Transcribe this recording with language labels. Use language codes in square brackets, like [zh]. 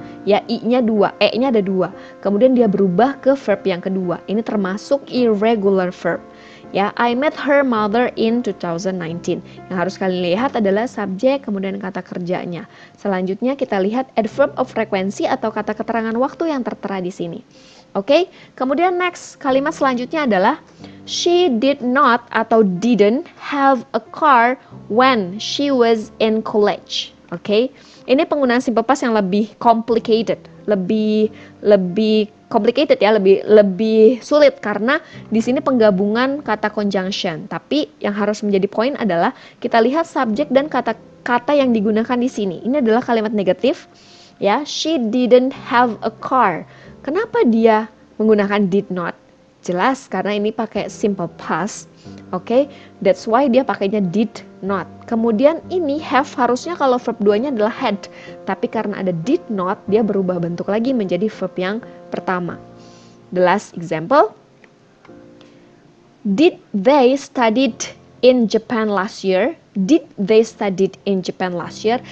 [id] Ya, i-nya 2, e-nya ada 2. Kemudian dia berubah ke verb yang kedua. Ini termasuk irregular verb. Ya, [en] I met her mother in 2019. [id] Yang harus kalian lihat adalah subjek, kemudian kata kerjanya. Selanjutnya kita lihat adverb of frekuensi atau kata keterangan waktu yang tertera di sini. Oke, kemudian [en] next, [id] kalimat selanjutnya adalah [en] she did not atau didn't have a car when she was in college. [id] Oke, ini penggunaan simple past yang lebih complicated, lebih complicated ya, lebih sulit karena di sini penggabungan kata conjunction. Tapi yang harus menjadi poin adalah kita lihat subjek dan kata yang digunakan di sini. Ini adalah kalimat negatif ya. [en] She didn't have a car. [id] Kenapa dia menggunakan did not? Jelas karena ini pakai simple past. [en] Oke, that's why [id] dia pakainya [en] did not. [id] Kemudian ini have harusnya kalau verb 2-nya adalah had. Tapi karena ada did not, dia berubah bentuk lagi menjadi verb yang pertama. [en] The last example. Did they studied in Japan last year? Did they studied in Japan last year?